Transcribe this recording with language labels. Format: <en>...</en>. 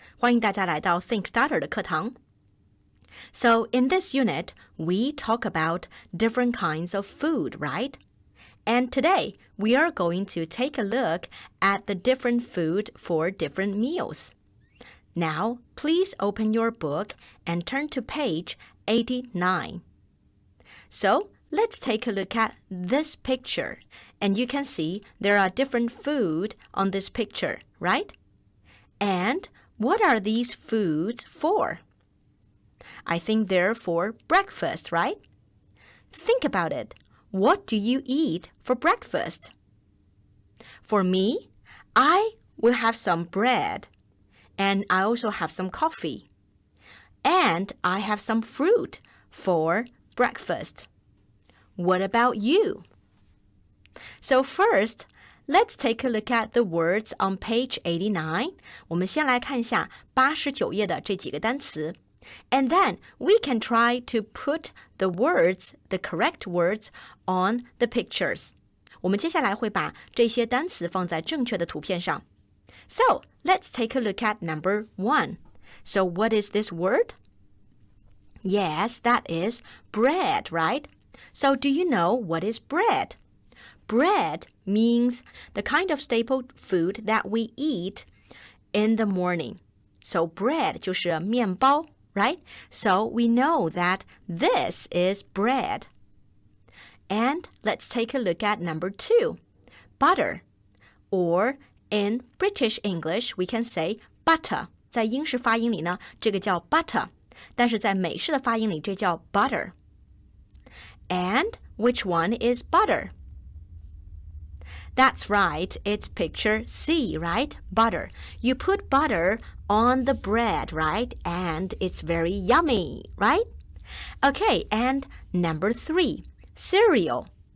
<zh>欢迎大家来到 Think Starter 的课堂。</zh> <en>So in this unit, we talk about different kinds of food, right? And today, we are going to take a look at the different food for different meals. Now, please open your book and turn to page 89. So, let's take a look at this picture. And you can see there are different food on this picture, right? And what are these foods for? I think they're for breakfast, right? Think about it. What do you eat for breakfast? For me, I will have some bread. And I also have some coffee. And I have some fruit for breakfast. What about you? So first, let's take a look at the words on page 89.</en> <zh>我们先来看一下89页的这几个单词。</zh> <en>And then we can try to put the words, the correct words, on the pictures.</en> <zh>我们接下来会把这些单词放在正确的图片上。</zh> <en>So, let's take a look at number 1. So what is this word? Yes, that is bread, right? So do you know what is bread?Bread means the kind of staple food that we eat in the morning. So bread</en> <zh>就是面包,</zh> <en>right? So we know that this is bread. And let's take a look at number 2, butter. Or in British English, we can say butter.</en> <zh>在英式发音里呢，这个叫 butter. 但是在美式的发音里，这叫 butter.</zh> <en>And which one is butter?That's right, it's picture C, right? Butter. You put butter on the bread, right? And it's very yummy, right? Okay, and number 3, cereal.</en>